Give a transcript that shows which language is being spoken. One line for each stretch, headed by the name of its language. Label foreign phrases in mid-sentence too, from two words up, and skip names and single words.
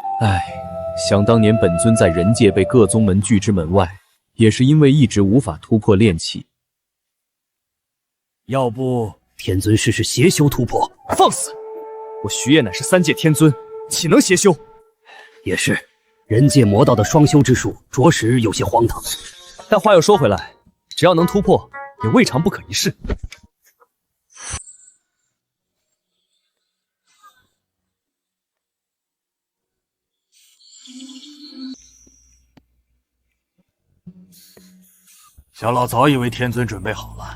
Chinese: 唉，想当年本尊在人界被各宗门拒之门外，也是因为一直无法突破炼气。要不天尊试试邪修突破？放肆！我徐烨乃是3界天尊，岂能邪修？也是，人界魔道的双修之术，着實有些荒唐。但話又說回來，只要能突破，也未嘗不可一試。小老早以為天尊準備好了，